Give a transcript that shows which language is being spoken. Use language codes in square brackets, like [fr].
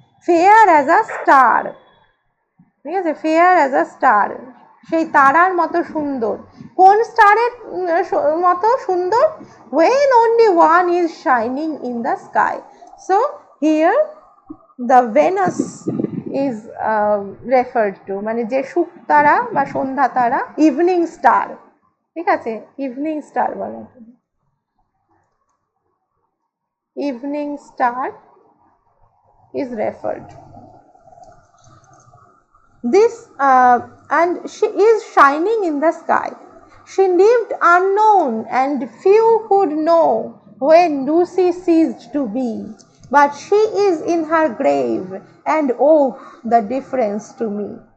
[en] fair as a star, ঠিক আছে, fair as a star, [bn] সেই তারার মতো সুন্দর। কোন স্টারের মতো সুন্দর? [en] when only one is shining in the sky. So here the Venus is referred to, [bn] মানে যে শুক তারা বা সন্ধ্যা তারা, [en] Evening star, ঠিক আছে, evening star বলে, evening star is referred. This and she is shining in the sky. She lived unknown and few could know when Lucy ceased to be. But she is in her grave, and oh, the difference to me.